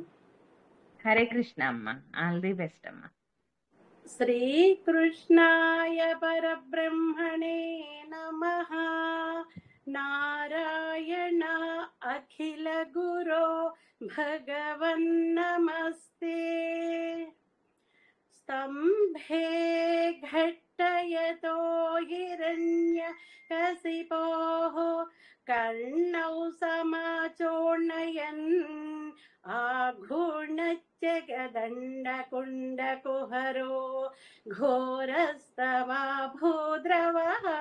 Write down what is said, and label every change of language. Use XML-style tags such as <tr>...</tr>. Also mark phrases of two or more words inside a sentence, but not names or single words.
<te>హరే కృష్ణ అమ్మ.</te> <en>all the best</en> <te>అమ్మ.</te> <sa>శ్రీకృష్ణాయ పరబ్రహ్మణే నమః. నారాయణ అఖిల గురో భగవన్ నమస్తే. स्तंभे घट्टयतो हिरण्य कसिपोः कर्णौ समाचोर्णयन् आघूर्णच्च गदण्डकुण्डकुहरो घोरस्तवा भूद्रवः.</sa>